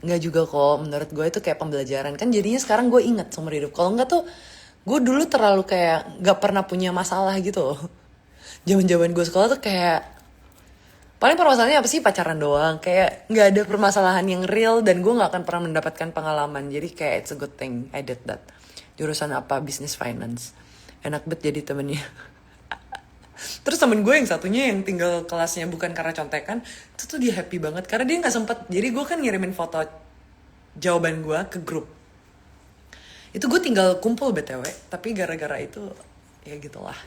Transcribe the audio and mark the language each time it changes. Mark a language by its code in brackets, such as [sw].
[id] Enggak juga kok, menurut gue itu kayak pembelajaran. Kan jadinya sekarang gue ingat seumur hidup. Kalau enggak tuh, gue dulu terlalu kayak gak pernah punya masalah gitu. Zaman-zaman gue sekolah tuh kayak, paling permasalahannya apa sih, pacaran doang. Kayak gak ada permasalahan yang real dan gue gak akan pernah mendapatkan pengalaman. [en] Jadi kayak it's a good thing I did that. [id] Jurusan apa? Business finance. Enak banget jadi temennya. Terus temen gue yang satunya yang tinggal kelasnya bukan karena contekan, itu tuh dia happy banget karena dia gak sempet. Jadi gue kan ngirimin foto jawaban gue ke grup. Itu gue tinggal kumpul BTW, tapi gara-gara itu ya gitulah.